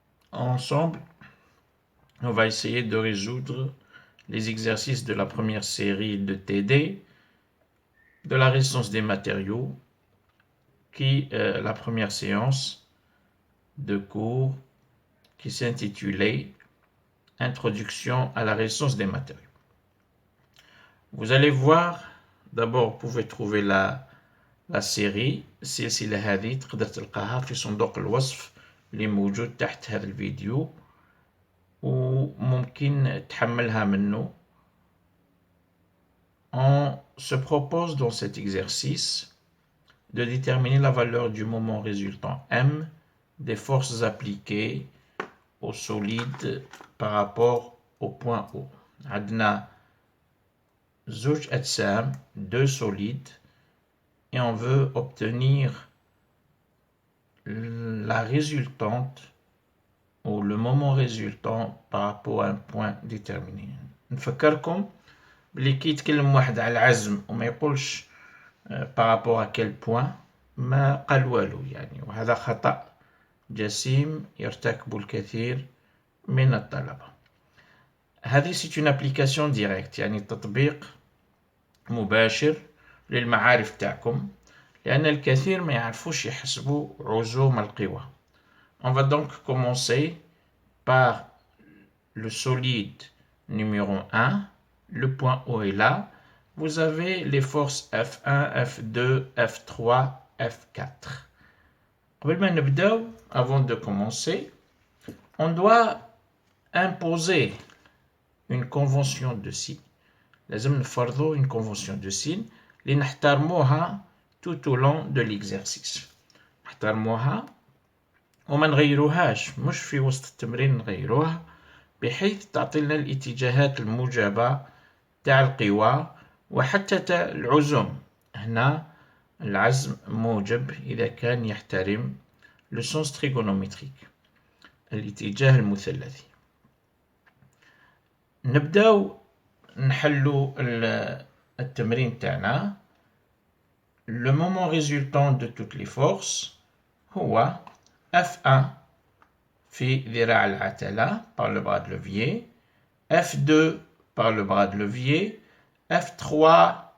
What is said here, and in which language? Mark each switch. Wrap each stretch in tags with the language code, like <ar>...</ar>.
<fr>Ensemble, on va essayer de résoudre les exercices de la première série de TD de la résistance des matériaux, qui est la première séance de cours qui s'intitulait Introduction à la résistance des matériaux. Vous allez voir, d'abord vous pouvez trouver la série</fr> <ar>السلسلة هذه تقدر تلقاها في صندوق الوصف اللي موجود تحت هذا الفيديو وممكن تحملها منه.</ar> <fr>On se propose dans cet exercice de déterminer la valeur du moment résultant M des forces appliquées au solide par rapport au point O.</fr> <ar>عندنا زوج أجسام,</ar> <fr>deux solides, et on veut obtenir la résultante ou le moment résultant par rapport à un point déterminé.</fr> <ar>نفكركم بلي كي يتكلم واحد على العزم وما يقولش</ar> <fr>par rapport à quel point</fr> <ar>ما قال والو يعني, وهذا خطأ جسيم يرتكب الكثير من الطلبة. هذه</ar> <fr>c'est une application directe,</fr> <ar>يعني تطبيق مباشر للمعارف تاعكم, لأن الكثير ما يعرفوش يحسبوا عزوم القوى.</ar> <fr>On va donc commencer par le solide numéro 1. Le point O est là. Vous avez les forces F1, F2, F3, F4.</fr> <ar>قبل ما نبداو,</ar> <fr>avant de commencer, on doit imposer une convention de signe.</fr> <ar>لازم نفرضوا</ar> <fr>une convention de signe</fr> <ar>اللي نحترموها</ar> <fr>tout au long de l'exercice.</fr> <ar>نحترموها وما نغيروهاش, مش في وسط التمرين نغيروها, بحيث تعطينا الاتجاهات الموجبة تاع القوى وحتى تاع العزم. هنا العزم موجب إذا كان يحترم</ar> <fr>le sens trigonométrique,</fr> <ar>الاتجاه المثلثي. نبداو نحلو التمرين تاعنا.</ar> <fr>Le moment résultant de toutes les forces هو F1</fr> <ar>في ذراع العتلة</ar> <fr>par le bras de levier, F2 par le bras de levier, F3</fr>